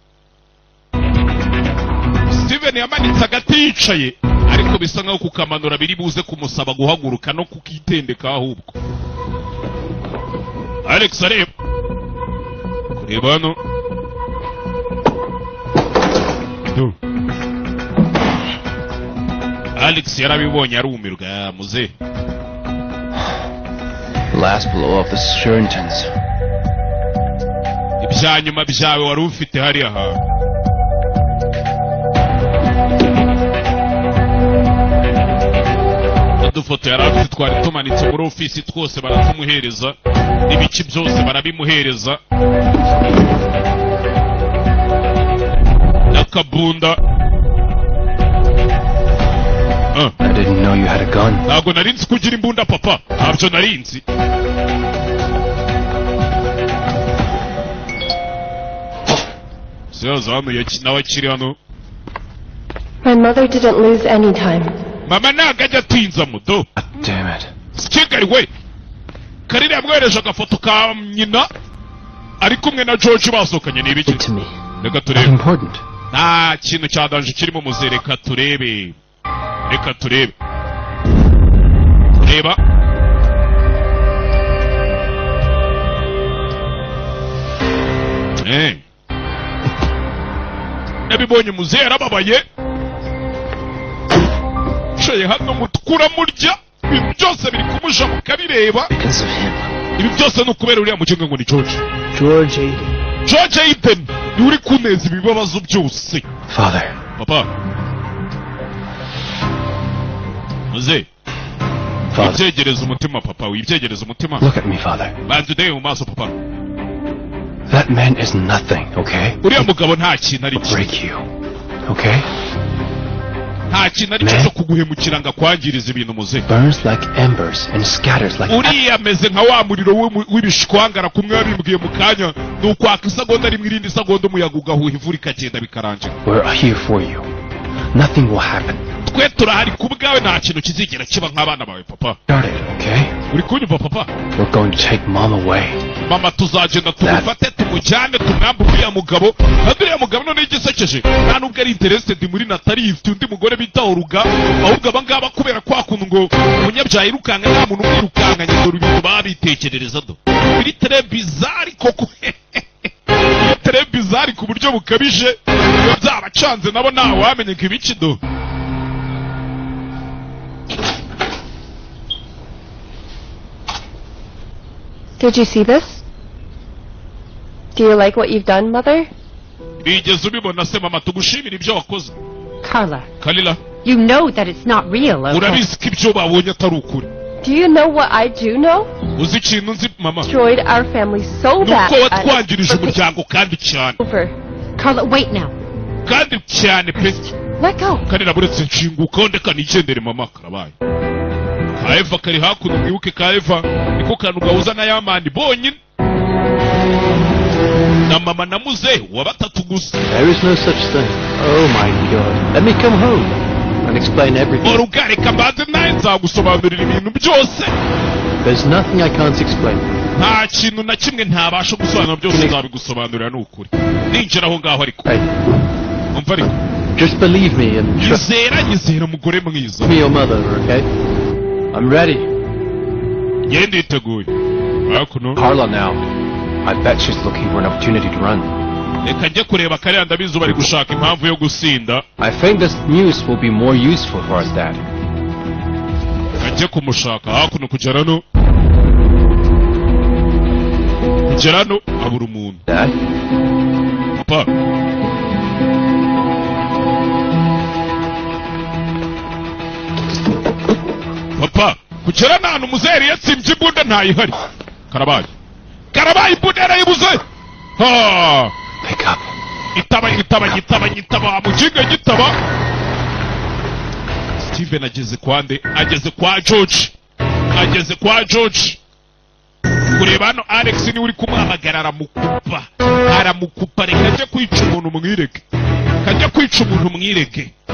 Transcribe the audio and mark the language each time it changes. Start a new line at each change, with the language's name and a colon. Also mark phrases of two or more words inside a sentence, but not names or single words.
Kinyarwanda: Steven yamanitse agati yicaye ariko bisa nkaho kukamanura biri buze kumusaba guhaguruka no kukitendeka ahubwo. Alex areba. Kureba hano. Alex yarabibonye arumirwa muze.
English: Last blow off the Sherringtons.
Kinyarwanda: Ibyanyuma byawe wari ufite hariya ha. Udufoto yari afite twari tumanitse muri ofisi twose baratumuhereza. Ibiki byose barabimuhereza. Nakabunda.
English: I didn't know you had a gun.
Kinyarwanda: Ntabwo narinzi kugira imbunda papa. Ntabyo narinzi. Siyaza hano nawe kiri hano.
English: My mother didn't lose any time.
Kinyarwanda: Mama ntago ajya atinza mudo.
English: Damn it.
Kinyarwanda: Kigali we. Karire yamwereje agafoto ka nyina ari kumwe na George basohokanye n'ibiki.
English: To me.
Kinyarwanda: Reka
English: Not
Kinyarwanda: turebe.
English: important.
Kinyarwanda: Nta kintu cyadanje kirimo muze reka turebe. Reka turebe. Reba. Nabibonye muze yarababaye. Shaye hano mutukura murya. Ibintu byose biri kumusha mukabireba.
English: Because of him.
Kinyarwanda: Ibi byose nukubera uriya mukinga ngo ni George. George Aiden. George Aiden ni uri kuneza ibibabazo byose.
English: Father.
Kinyarwanda: Papa. Muze.
English: Father.
Kinyarwanda: Ibyegereza umutima papa, wibyegereza umutima.
English: Look at me, Father.
Kinyarwanda: Banze ndebe mu maso papa.
English: That man is nothing, okay?
Kinyarwanda: Uriya mugabo nta kintu ari cyo.
English: Break you, okay?
Kinyarwanda: Nta kintu ari cyo kuguhemukira ngo akwangiriza ibintu muze.
English: Burns like embers and scatters like.
Kinyarwanda: Uriya ameze nka wa muriro w'ibishwangara kumwe yabimbwiye mu kanya nukwaka isagonda rimwe irindi isagonda umuyaga ugahuha ivura ikagenda bikarangira.
English: We're here for you. Nothing will happen.
Kinyarwanda: Twe turahari ku bwawe nta kintu kizigera kiba nk'abana bawe papa.
English: Got it, okay?
Kinyarwanda: Uri kunyumva papa?
English: We're going to take Mom away.
Kinyarwanda: Mama tuzagenda tumufate tumujyane tumwambe uriya mugabo kandi uriya mugabo none igisekeje nta nubwo ari interested muri Natali ifite undi mugore bita Oruga ahubwo abangaba kubera kwa kuntu ngo umunyabyaha irukanga nta muntu umwirukanganye dore ibintu babitekerereza do biri
French: très bizarre
Kinyarwanda: koko
French: très bizarre
Kinyarwanda: ku buryo bukabije iyo byabacanze nabo nta wamenye ko ibiki do.
English: Did you see this? Do you like what you've done, Mother?
Kinyarwanda: Bigeze ubibona se mama tugushimira ibyo wakoze.
English: Carla, Kalila you know that it's not real, okay?
Kinyarwanda: urabizi ko ibyo babonye atari ukuri.
English: Do you know what I do know?
Kinyarwanda: Uzi ikintu nzi mama
English: Destroyed our family so bad.
Kinyarwanda: nuko watwangirije umuryango kandi cyane
English: Over. Carla, wait now.
Kinyarwanda: kandi cyane pe.
English: Let go.
Kinyarwanda: Kandi buretse nshinguka ndeka nigendere mama karabaye. Kaeva kari hakuno mwibuke Kaeva niko kantu gahuza na Yamani bonyine. Na mama na muze wa batatu gusa.
English: There is no such thing. Oh my God. Let me come home. and explain everything.
Kinyarwanda: Oruga reka mbanze nawe nzagusobanurira ibintu byose.
English: There's nothing I can't explain.
Kinyarwanda: Nta kintu na kimwe ntabasha gusobanura byose nzabigusobanurira n'ukuri. Ninjira aho ngaho ariko.
English: Hey,
Kinyarwanda: umva ariko.
English: just believe me and trust
Kinyarwanda: Nyizera mugore mwiza.
English: me, your mother, okay? I'm ready.
Kinyarwanda: Yende iteguye. Hakuno.
English: Carla now. I bet she's looking for an opportunity to run.
Kinyarwanda: Reka njye kureba kariya ndabizi bari gushaka impamvu yo gusinda.
English: I think this news will be more useful for us, Dad.
Kinyarwanda: Ajye kumushaka hakuno kugera no. Kugera no abura umuntu.
English: Dad?
Kinyarwanda: Papa. Papa, kugera n'ahantu muzeri yatsimbye imbunda ntayihari. Karabaye. Karabaye imbunda yarayibuze. Ha!
English: Pick up.
Kinyarwanda: Itaba mujinga gitaba. Steven ageze kwande, ageze kwa George. Kureba hano Alex ni uri kumuhamagara aramukupa reka ajye kwica umuntu mwireke.